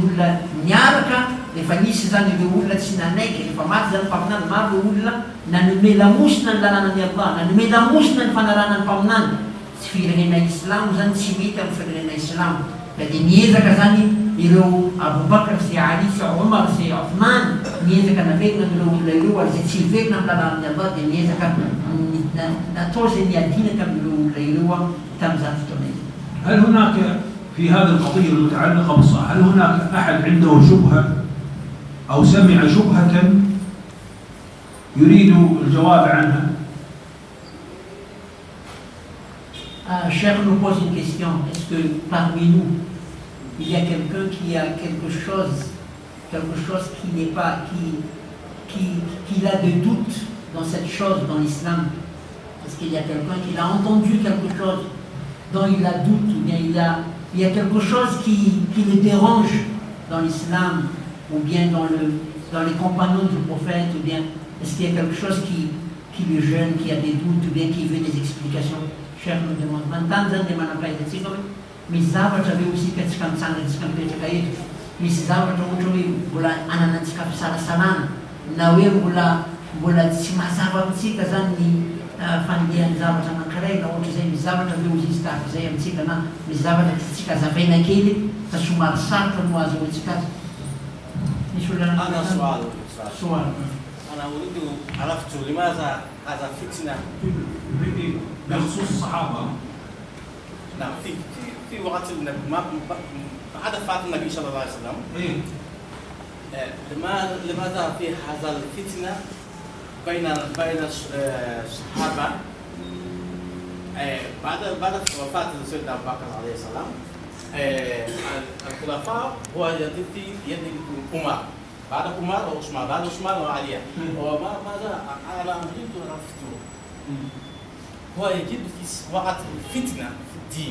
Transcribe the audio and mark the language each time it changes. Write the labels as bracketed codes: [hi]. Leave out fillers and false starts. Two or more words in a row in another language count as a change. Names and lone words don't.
[mg] olona miaraka efa nisy zany ireo olona tsy nanaiky efa maty zany mpaminany maro ireo olona nanome lamosina ny lalànan'ny Allah nanome lamosina ny fanarana ny mpaminany tsy firenena islamo zany tsy mety amin'ny firenena islamo da dia miezaka zany ireo Aboubakar sy Ali sy Omar sy Othman miezaka naverina amin'ireo olona ireo ary zay tsy hiverina amin'ny lalànan'ny Allah dia miezaka natao zay niadinaka amin'ireo olona ireo tamin'izany fotoana izy. [ar] هل هناك في هذه القضية المتعلقة بالصلاة هل هناك أحد عنده شبهة أو سمع شبهة يريد الجواب عنها؟ [fr] Cheikh nous pose une question. Est-ce que parmi nous, il y a quelqu'un qui a quelque chose qui n'est pas, qui a des doutes dans cette chose, dans l'islam? Est-ce qu'il y a quelqu'un qui a entendu quelque chose dont il a doute, ou bien il y a quelque chose qui le dérange dans l'islam, ou bien dans les compagnons du prophète, ou bien est-ce qu'il y a quelque chose qui le gêne, qui a des doutes, ou bien qui veut des explications? Cheikh nous demande, maintenant [mg] zany dia manam-pahaizantsika hoe misy zavatra ve osika tsika mitsangantsika mipetraka eto, misy zavatra ohatra hoe mbola ananantsika fisalasalana na hoe mbola tsy mazava amitsika zany ny fandehan'ny zavatra anankiray na ohatra izay misy zavatra ve ozy izy tahaka izay amitsika na misy zavatra tsika zavaina kely fa somary sarotra no azo oetsika azy. Misy olona soal. [ar] أنا أريد عرفت لماذا هذا فتنة بخصوص الصحابة. نعم في وقت النبي بعد وفاة النبي صلى الله عليه وسلم. لماذا في هذا الفتنة بين الصحابة بعد وفاة سيدنا أبو بكر عليه السلام الخلفاء هو في يد عمر بعد عمر وعثمان بعد عثمان وعلي وماذا على أريد عرفته هو يجد في وقت الفتنة في الدين